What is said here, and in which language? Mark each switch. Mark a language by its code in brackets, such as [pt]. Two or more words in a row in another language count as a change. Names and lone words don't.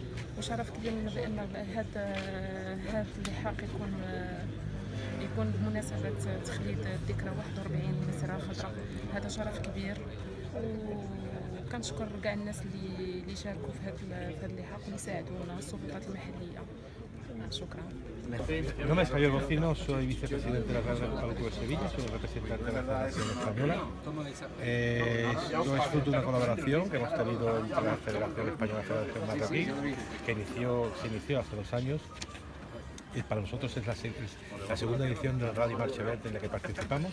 [ar] وشرف كبير لنا بان هذا اللحاق يكون بمناسبه تخليد الذكرى 41 مسيره خضراء. هذا شرف كبير وكنشكر كاع الناس اللي شاركوا في هذا اللحاق واللي ساعدونا السلطات المحليه. شكرا. [es] Nombre es Javier Bocino, soy vicepresidente de la Real Club de Sevilla, soy el representante de la Federación Española. Esto es fruto de una colaboración que hemos tenido entre la Federación Española y la Federación Marroquí, que se inició hace 2 años. Y para nosotros es la segunda edición del Rally Marche Verde en la que participamos.